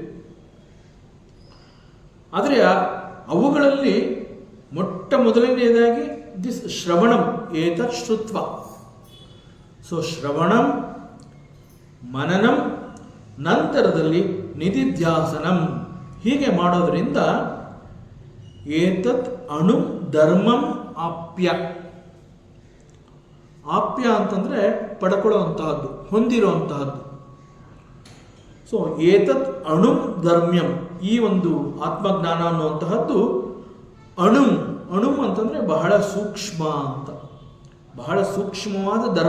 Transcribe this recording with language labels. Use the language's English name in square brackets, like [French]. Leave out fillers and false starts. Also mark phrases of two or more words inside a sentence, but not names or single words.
[Kannada] ಆದರೆ ಅವುಗಳಲ್ಲಿ ಮೊಟ್ಟ ಮೊದಲನೆಯದಾಗಿ ದಿಸ್ [Sanskrit] ಶ್ರವಣಂ ಏತತ್ ಶ್ರುತ್ವ. [Kannada] ಸೊ ಶ್ರವಣಂ, ಮನನಂ, ನಂತರದಲ್ಲಿ ನಿಧಿಧ್ಯಾಸನಂ. ಹೀಗೆ ಮಾಡೋದ್ರಿಂದ [Sanskrit] ಏತತ್ ಅಣು ಧರ್ಮಂ ಆಪ್ಯ. [Kannada] ಆಪ್ಯ ಅಂತಂದರೆ ಪಡ್ಕೊಳ್ಳುವಂತಹದ್ದು, ಹೊಂದಿರುವಂತಹದ್ದು. ಸೊ [Sanskrit] ಏತತ್ ಅಣು ಧರ್ಮ್ಯಂ, [Kannada] ಈ ಒಂದು ಆತ್ಮಜ್ಞಾನ ಅನ್ನುವಂತಹದ್ದು ಅಣು. ಅಣು ಅಂತಂದರೆ ಬಹಳ ಸೂಕ್ಷ್ಮ ಅಂತ, ಬಹಳ ಸೂಕ್ಷ್ಮವಾದ ಧರ್ಮ.